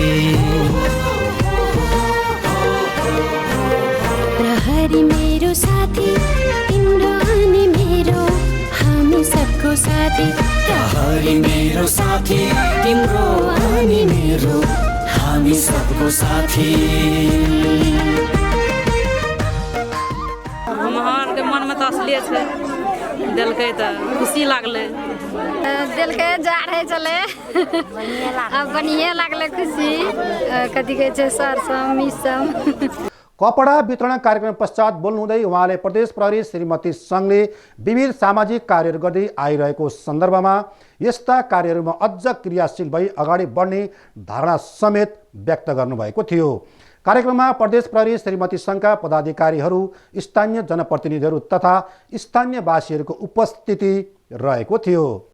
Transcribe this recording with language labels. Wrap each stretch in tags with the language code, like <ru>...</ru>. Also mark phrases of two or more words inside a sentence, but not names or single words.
<ne>प्रहरी मेरो साथी तिम्रो अनि मेरो हामी सबको साथी प्रहरी मेरो साथी तिम्रो अनि मेरो हामी सबको साथी</ne> <mai>हमर मनमे तऽ असलिए छै देलकै तऽ खुशी लागलै देलकै जाड़े चले बढ़िया लागलै खुशी कथी कहै छै सरसम मिसम</mai> <ne>कपडा वितरण कार्यक्रम पश्चात बोल्नुहुँदै उहाँले प्रदेश प्रहरी श्रीमती सङ्घले विविध सामाजिक कार्यहरू गर्दै आइरहेको सन्दर्भमा यस्ता कार्यहरूमा अझ क्रियाशील भई अगाडि बढ्ने धारणा समेत व्यक्त गर्नुभएको थियो। कार्यक्रममा प्रदेश प्रहरी श्रीमती सङ्घका पदाधिकारीहरू, स्थानीय जनप्रतिनिधिहरू तथा स्थानीयवासीहरूको उपस्थिति रहेको थियो।</ne>